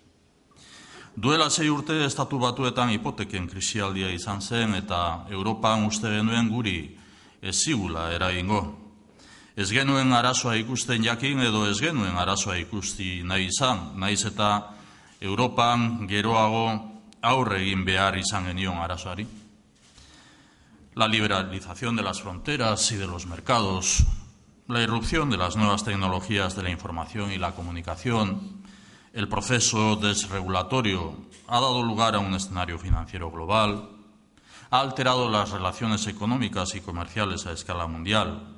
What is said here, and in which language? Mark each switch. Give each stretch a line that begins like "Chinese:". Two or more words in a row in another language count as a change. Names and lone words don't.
Basque: Duela 6 urte Estatu Batuetan hipoteken krisialdia izan zen eta Europan uste genuen guri ez zigula eragingo. Ez genuen arazoa ikusten jakin edo ez genuen arazoa ikusti nahi izan, nahiz eta Europan geroago aurre egin behar izan genion arazoari.
Spanish: La liberalización de las fronteras y de los mercados, la irrupción de las nuevas tecnologías de la información y la comunicación, el proceso desregulatorio ha dado lugar a un escenario financiero global, ha alterado las relaciones económicas y comerciales a escala mundial.